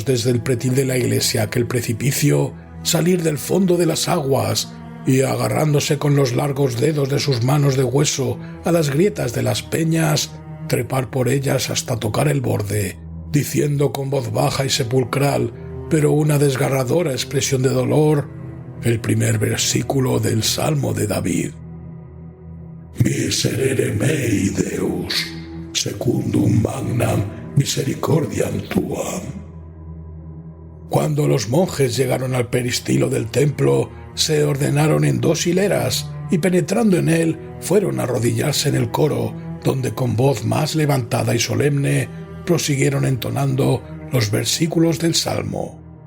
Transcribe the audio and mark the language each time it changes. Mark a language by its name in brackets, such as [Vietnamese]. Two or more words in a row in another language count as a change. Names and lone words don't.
[Spanish] desde el pretil de la iglesia a aquel precipicio salir del fondo de las aguas y, agarrándose con los largos dedos de sus manos de hueso a las grietas de las peñas, trepar por ellas hasta tocar el borde, diciendo con voz baja y sepulcral, pero una desgarradora expresión de dolor, el primer versículo del Salmo de David. [Latin] Miserere mei Deus, secundum magnam misericordiam tuam. [Spanish] Cuando los monjes llegaron al peristilo del templo, se ordenaron en 2 hileras y, penetrando en él, fueron a arrodillarse en el coro, donde con voz más levantada y solemne prosiguieron entonando los versículos del Salmo.